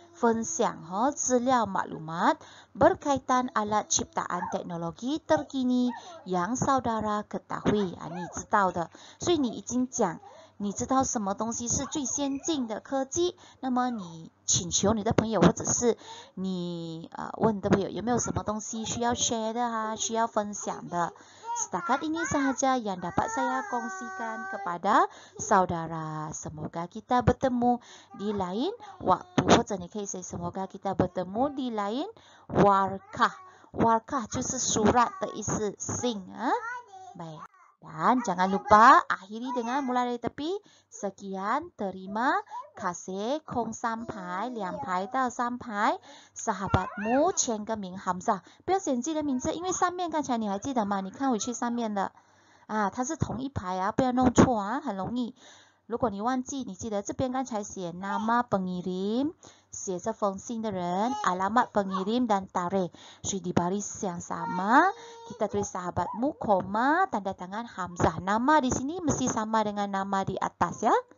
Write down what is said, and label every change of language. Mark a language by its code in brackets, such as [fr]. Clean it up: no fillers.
[zh] 分享资料 [ms] maklumat berkaitan alat ciptaan teknologi terkini yang saudara ketahui. [zh] 你知道的，所以你已经讲你知道什么东西是最先进的科技，那么你请求你的朋友，或者是你问你的朋友有没有什么东西需要 share 的需要分享的。 [ms] Setakat ini sahaja yang dapat saya kongsikan kepada saudara. Semoga kita bertemu di lain waktu. [zh] 或者你可以 [ms] say semoga kita bertemu di lain warkah. [zh] Warkah 就是 surat 的意思，信啊。 [ms] baik. Dan jangan lupa akhiri dengan mulai dari tepi. Sekian, terima kasih, kong sampai, [zh] 2排到3排 sahabatmu 签个名 Hamzah， 不要写自己的名字，因为上面刚才你还记得吗？你看回去上面的它是同一排啊，不要弄错啊，很容易。如果你忘记，你记得这边刚才写 [ms] nama pengirim， [zh] 写这封信的人 [ms] alamat pengirim dan tarikh， [zh] 所以 [ms] di baris yang sama kita tulis sahabatmu, koma, tanda tangan Hamzah. Nama di sini mesti sama dengan nama di atas ya.